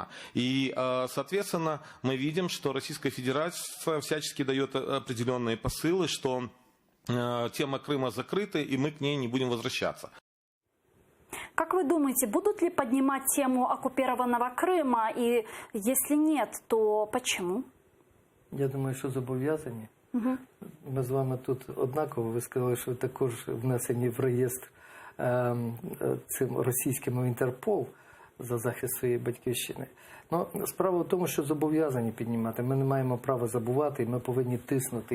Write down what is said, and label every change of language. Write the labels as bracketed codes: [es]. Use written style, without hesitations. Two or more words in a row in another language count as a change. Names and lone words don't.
[ru] И, соответственно, мы видим, что Российская Федерация всячески дает определенные посылы, что тема Крыма закрыта, и мы к ней не будем возвращаться. Как вы думаете, будут ли поднимать тему оккупированного Крыма? И если нет, то почему? [uk] Я думаю, що зобов'язані. Ми з вами тут однаково. Ви сказали, що ви також внесені в реєстр цим російським Інтерпол за захист своєї батьківщини. Ну, справа в тому, що зобов'язані піднімати. Ми не маємо права забувати, і ми повинні тиснути.